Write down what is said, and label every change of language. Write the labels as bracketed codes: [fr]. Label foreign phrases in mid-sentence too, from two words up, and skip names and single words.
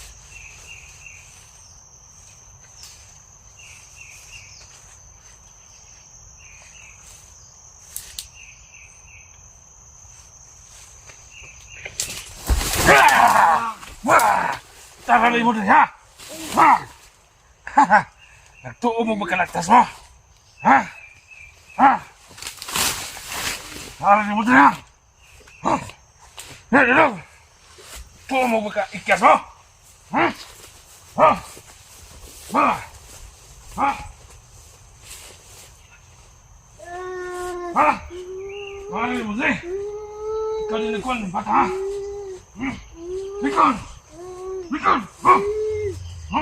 [war] Tara rin mo din ha! Ha! Nagtuo mo magkalagtas mo! Ha? Ha? Tara rin mo din ha! Ha? Dito! Tuo mo magkaikyas mo! Ha? Ha? Ha? Ha? Ha? Tara rin mo din! [tl] Ikaw din nagkuhan ng bata ha! [war] Likon! Likon! Ha? Ha?